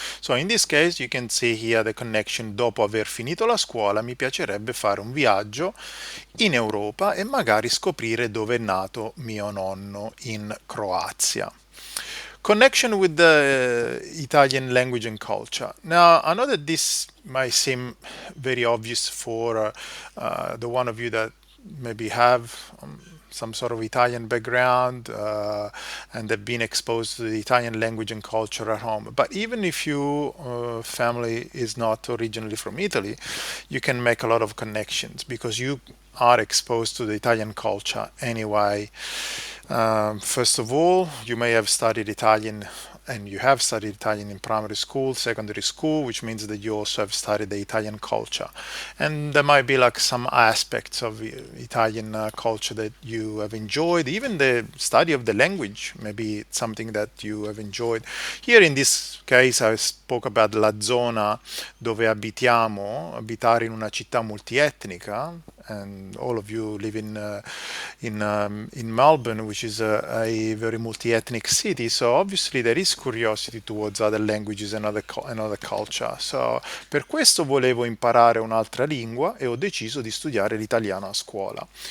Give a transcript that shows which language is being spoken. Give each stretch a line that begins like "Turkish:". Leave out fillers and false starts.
English: So in this case you can see here the connection.
Italian: Dopo aver finito la scuola mi piacerebbe fare un viaggio in Europa e magari scoprire dove è nato mio nonno in Croazia.
English: Connection with the Italian language and culture. Now, I know that this might seem very obvious for the one of you that maybe have some Italian background and have been exposed to the Italian language and culture at home. But even if your family is not originally from Italy, you can make a lot of connections because you are exposed to the Italian culture anyway. First of all, you may have studied Italian and you have studied Italian in primary school, secondary school, which means that you also have studied the Italian culture. And there might be some aspects of Italian culture that you have enjoyed. Even the study of the language, maybe it's something that you have enjoyed. Here in this case, I spoke about
Italian: la zona dove abitiamo, abitare in una città multietnica.
English: and all of you live in Melbourne, which is a very multi-ethnic city. So obviously there is curiosity towards other languages and other culture.
Italian: So per questo volevo imparare un'altra lingua e ho deciso di studiare l'italiano a scuola.